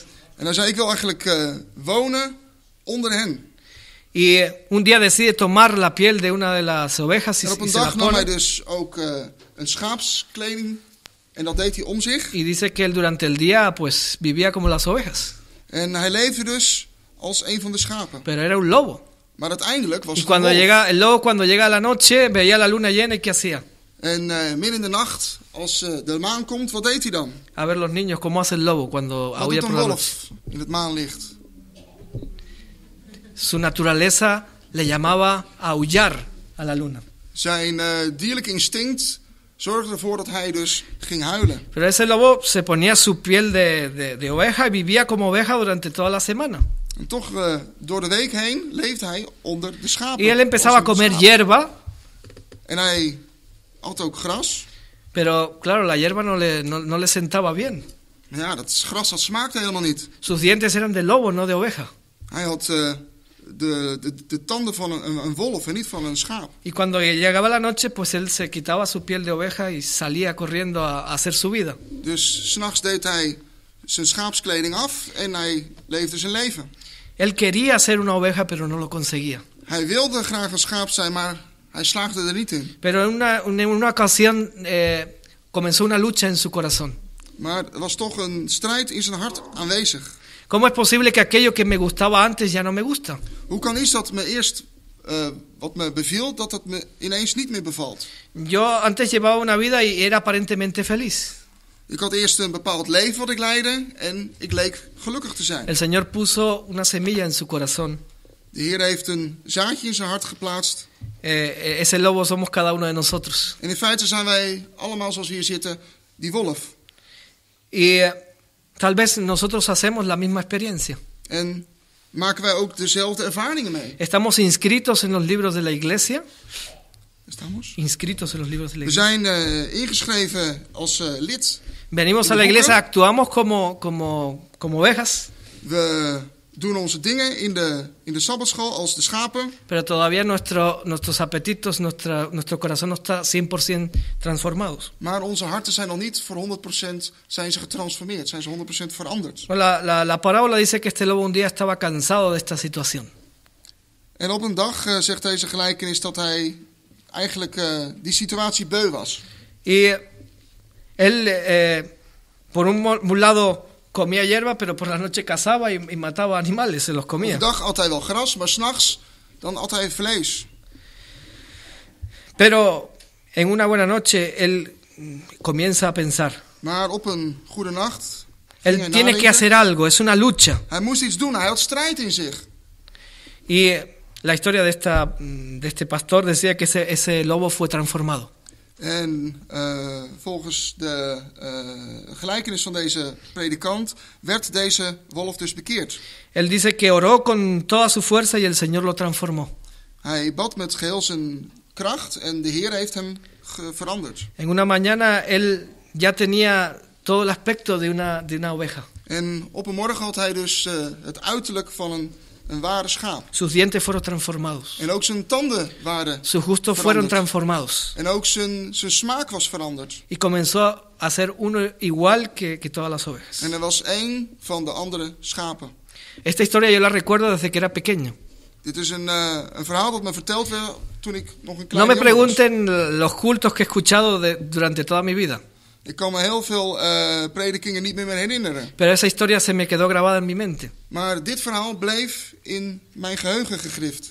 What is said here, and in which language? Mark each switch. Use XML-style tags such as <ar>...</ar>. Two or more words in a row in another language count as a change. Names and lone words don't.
<nl>En hij zei, ik wil eigenlijk wonen onder hen.</nl> <es>Y un día decide tomar la piel de una de las ovejas y,</es> <nl>En op</nl> <es>y</es> <nl>een</nl> <es>se la</es> <nl>dag nam hij</nl> <es>pone.</es> <nl>dus ook een schaapskleding. En dat deed hij om zich.</nl> <es>Y dice que él durante el día pues vivía como las ovejas,</es> <nl>En hij leefde dus als een van de schapen.</nl> <es>pero era un lobo.</es> <nl>Maar uiteindelijk was</nl> <es>Y</es> <nl>het een</nl> <es>cuando</es> <nl>wolf.</nl> <es>el lobo cuando llega a la noche veía la luna llena y ¿qué hacía?</es> <nl>En midden in de nacht, als de maan komt, wat deed hij dan?</nl> <es>A ver los niños cómo hace el lobo cuando</es> <nl>Wat</nl> <es>aúlla</es> <nl>doet</nl> <es>por</es> <nl>een</nl> <es>la noche.</es> <nl>wolf in het maanlicht?</nl> <es>Su naturaleza le llamaba a aullar a la luna.</es> <nl>Zijn dierlijke instinct zorgde ervoor dat hij dus ging huilen.</nl> <es>Pero ese lobo se ponía su piel de oveja y vivía como oveja durante toda la semana.</es> <nl>En toch, door de week heen, leefde hij onder de schapen.</nl> <es>Y él empezaba a</es> <nl>als een</nl> <es>comer</es> <nl>schaap.</nl> <es>hierba,</es> <nl>En hij at ook gras.</nl> <es>pero claro, la hierba no le sentaba bien.</es> <nl>Maar ja, dat gras dat smaakte helemaal niet.</nl> <es>Sus dientes eran de lobo, no de oveja.</es> <nl>Hij had de tanden van een wolf en niet van een schaap.</nl> <es>Y cuando llegaba la noche, pues él se quitaba su piel de oveja y salía corriendo a hacer su vida.</es> <nl>Dus 's nachts deed hij zijn schaapskleding af en hij leefde zijn leven.</nl> <es>Él quería ser una oveja, pero no lo conseguía.</es> <nl>Hij wilde graag een schaap zijn, maar hij slaagde er niet in.</nl> <es>Pero en una ocasión comenzó una lucha en su corazón.</es> <nl>Maar er was toch een strijd in zijn hart aanwezig.</nl> <es>¿Cómo es posible que aquello que me gustaba antes ya no me gusta?</es> <nl>Hoe kan iets dat me eerst wat me beviel, dat het me ineens niet meer bevalt?</nl> <es>Yo antes llevaba una vida y era aparentemente feliz.</es> <nl>Ik had eerst een bepaald leven wat ik leidde en ik leek gelukkig te zijn.</nl> <es>El Señor puso una semilla en su corazón.</es> <nl>De Heer heeft een zaadje in zijn hart geplaatst.</nl> <es>Ese lobo somos cada uno de nosotros.</es> <nl>En in feite zijn wij allemaal zoals we hier zitten, die wolf.</nl> <es>Y tal vez nosotros hacemos la misma experiencia.</es> <nl>En maken wij ook dezelfde ervaringen mee.</nl> <es>Estamos inscritos en los libros de la iglesia. Estamos? Inscritos en los libros de la</es> <nl>We</nl> <es>iglesia.</es> <nl>zijn ingeschreven als lid.</nl> <es>Venimos a la iglesia, actuamos como ovejas,</es> <nl>We doen onze dingen in de sabbatschool als de schapen.</nl> <es>pero todavía nuestros apetitos, nuestro corazón no está 100% transformados.</es> <nl>Maar onze harten zijn nog niet voor 100% zijn ze getransformeerd. Zijn ze 100% veranderd.</nl> <es>La parábola dice que este lobo un día estaba cansado de esta situación.</es> <nl>En op een dag zegt deze gelijkenis dat hij eigenlijk die situatie beu was.</nl> <es>Y él, por un lado, comía hierba, pero por la noche cazaba y mataba animales, se los</es> <nl>Op</nl> <es>comía.</es> <nl>de dag at hij wel gras, maar 's nachts dan at hij vlees.</nl> <es>Pero en una buena noche él comienza a pensar.</es> <nl>Maar op een goede nacht ging hij</nl> <es>Él tiene que</es> <nl>nadenken.</nl> <es>hacer algo, es una lucha.</es> <nl>Hij moest iets doen, hij had strijd in zich.</nl> <es>Y la historia de este pastor decía que ese lobo fue transformado.</es> <nl>En volgens de gelijkenis van deze predikant werd deze wolf dus bekeerd.</nl> <es>Él dice que oró con toda su fuerza y el Señor lo transformó.</es> <nl>Hij bad met geheel zijn kracht en de Heer heeft hem veranderd.</nl> <es>En una mañana él ya tenía todo el aspecto de una oveja.</es> <nl>En op een morgen had hij dus het uiterlijk van een ware schaap.</nl> <es>Sus dientes fueron transformados.</es> <nl>En ook zijn tanden waren</nl> <es>Sus gustos fueron</es> <nl>veranderd.</nl> <es>transformados.</es> <nl>En ook zijn smaak was veranderd.</nl> <es>Y comenzó a ser uno igual que todas las ovejas.</es> <nl>En er was één van de andere schapen.</nl> <es>Esta historia yo la recuerdo desde que era pequeño.</es> <nl>Dit is een verhaal dat me verteld werd toen ik nog een</nl> <es>No</es> <nl>klein</nl> <es>me</es> <nl>jongen was.</nl> <es>pregunten los cultos que he escuchado durante toda mi vida.</es> <nl>Ik kan me heel veel predikingen niet meer herinneren.</nl> <es>Pero esa historia se me quedó grabada en mi mente.</es> <nl>Maar dit verhaal bleef in mijn geheugen gegrift.</nl>